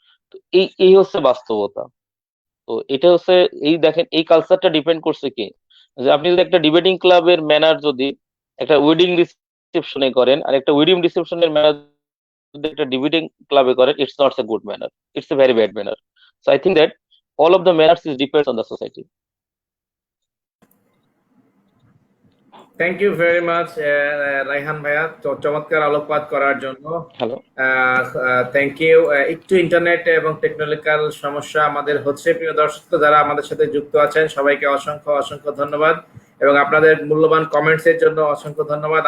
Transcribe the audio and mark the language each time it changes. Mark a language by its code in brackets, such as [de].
[bn] তো এই এই হচ্ছে বাস্তবতা। তো এটা হচ্ছে, এই দেখেন এই কালচারটা ডিপেন্ড করছে কি, যে আপনি যদি একটা ডিবেটিং ক্লাবের ম্যানার যদি একটা ওয়েডিং রিসেপশনে করেন, আর একটা ওয়েডিং রিসেপশনের ম্যানার যদি একটা ডিবেটিং ক্লাবে করেন, [en] It's not a good manner, it's a very bad manner. So I think that all of the manners is depends on the society. Thank you very much [bn] Raihan ভাইয়া, চমৎকার আলোকপাত করার জন্য। [en] Hello. Thank you. [bn] একটু internet এবং technological সমস্যা আমাদের হচ্ছে। প্রিয় দর্শক, যারা আমাদের সাথে যুক্ত আছেন সবাইকে অসংখ্য অসংখ্য ধন্যবাদ, এবং আপনাদের মূল্যবান কমেন্টস এর জন্য অসংখ্য ধন্যবাদ।